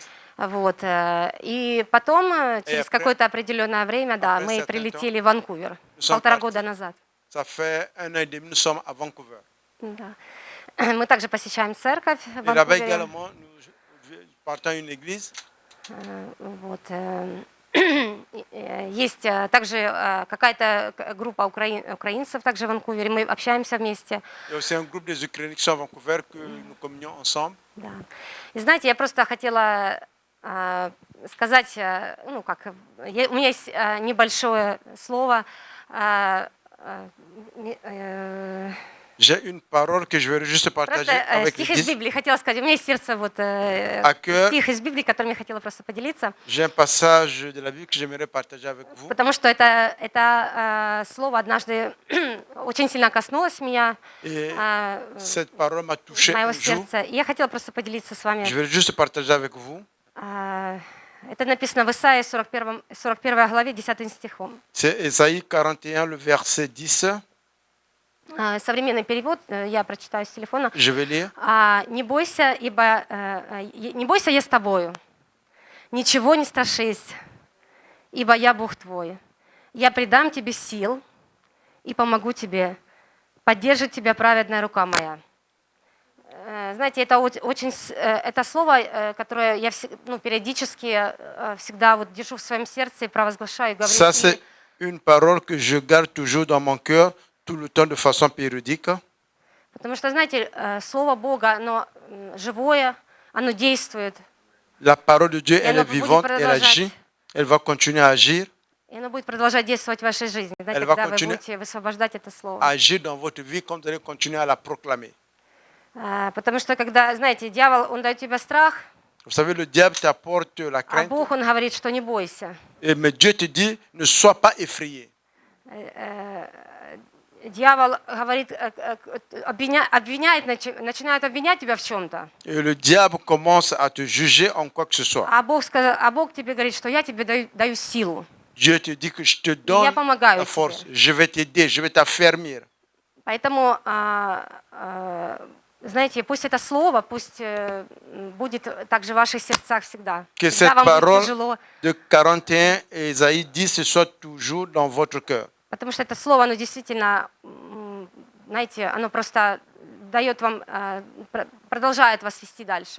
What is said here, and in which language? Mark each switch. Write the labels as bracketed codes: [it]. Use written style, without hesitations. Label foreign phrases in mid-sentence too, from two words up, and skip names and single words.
[ru] Вот. И потом, через [fr] après- [ru] какое-то определенное время, да, [fr] après [ru] мы [fr] certain [ru] прилетели в Ванкувер. [fr] Nous sommes 1,5 partis. [ru] года назад. [fr] Ça fait 1 an et demi, nous sommes à Vancouver. [ru] Да. Мы также посещаем церковь в [fr] Et là-bas [ru] Ванкувере. [fr] également, nous partons à une église. [ru] Вот. Есть также какая-то группа украинцев также в Ванкувере. Мы общаемся вместе. [fr] Il y a aussi un groupe des Ukrainiens qui sont à Vancouver que nous communions ensemble. [ru] Да. И знаете, я просто хотела сказать, у меня есть небольшое слово. [fr] J'ai une parole que je vais juste partager [ru] Просто [fr] avec [ru] стих из [fr] l'église. [ru] Библии хотела сказать. У меня есть сердце [fr] cœur. [ru] стих из Библии, которым я хотела просто поделиться, [fr] J'ai un passage de la Bible que j'aimerais partager avec vous. [ru] потому что это слово однажды очень сильно коснулось меня, [fr] Et cette parole m'a touché [ru] моего [fr] un jour. [ru] сердца. И я хотела просто поделиться с вами. [fr] Je vais juste partager avec vous. [ru] Это написано в Исаии 41 главе 10 стихом. [fr] C'est Ésaïe 41, le verset 10. [ru] Современный перевод, я прочитаю с телефона. [fr] Je vais lire. [ru] Не бойся, не бойся, я с тобою. Ничего не страшись, ибо я Бог твой. Я придам тебе сил и помогу тебе. Поддержит тебя праведная рука моя. знаете, это очень, это слово, которое я периодически всегда вот держу в своем сердце и провозглашаю, и говорю. [fr] Ça, c'est une parole que je garde toujours dans mon cœur, tout le temps de façon périodique. [ru] Потому что, знаете, Слово Бога, оно живое, оно действует. [fr] La parole de Dieu, elle [ru] оно [fr] est vivante, [ru] будет [fr] elle agit, elle va continuer à agir, [ru] И оно будет продолжать действовать в вашей жизни, да, [fr] Elle va [ru] когда вы [fr] continuer [ru] будете высвобождать это слово. [fr] agir dans votre vie comme vous allez continuer à la proclamer. [ru] Потому что, когда, знаете, дьявол, он дает тебе страх, [fr] Vous savez, le diable t'apporte la [ru] а [fr] crainte, [ru] Бог, он говорит, что не бойся. [fr] mais Dieu te dit, ne sois pas effrayé. [ru] Дьявол говорит, обвиняет, начинает обвинять тебя в чем-то. [fr] Et le diable commence à te juger en quoi que ce soit. [ru] А Бог тебе говорит, что я тебе даю силу. [fr] Dieu te dit que je te donne [ru] Я помогаю [fr] la force, [ru] тебе. [fr] je vais t'aider, je vais t'affermir. [ru] Поэтому, знаете, пусть это слово, пусть будет также в ваших сердцах всегда. [fr] Que [ru] Всегда [fr] cette [ru] вам будет [fr] parole [ru] тяжело, [fr] de 41 et Isaïe 10 ce soit toujours dans votre cœur. [ru] потому что это слово, оно действительно, знаете, оно просто дает вам, продолжает вас вести дальше.